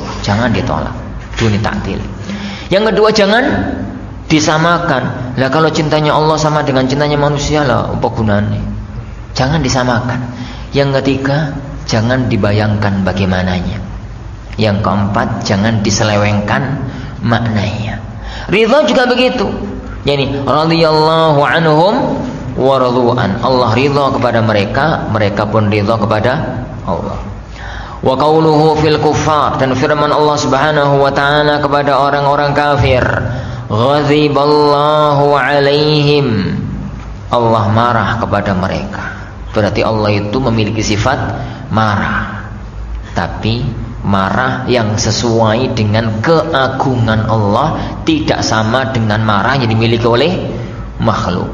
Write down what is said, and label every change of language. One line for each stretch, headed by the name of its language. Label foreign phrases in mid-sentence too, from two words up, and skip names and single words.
Indonesian: Jangan ditolak, duni taktil. Yang kedua, jangan disamakan. Lah kalau cintanya Allah sama dengan cintanya manusia, lah apa gunanya? Jangan disamakan. Yang ketiga, jangan dibayangkan bagaimananya. Yang keempat, jangan diselewengkan maknanya. Ridha juga begitu.
Arabic: يعني رضي الله عنهم ورضوا عنه.
Indonesian: Allah ridha kepada mereka, mereka pun ridha kepada Allah.
Arabic: وقوله في الكفار,
Indonesian: dan firman Allah
Arabic: سبحانه وتعالى
Indonesian: kepada orang-orang kafir,
Arabic: غضب الله عليهم.
Indonesian: Allah marah kepada mereka. Berarti Allah itu memiliki sifat marah, tapi marah yang sesuai dengan keagungan Allah, tidak sama dengan marah yang dimiliki oleh makhluk.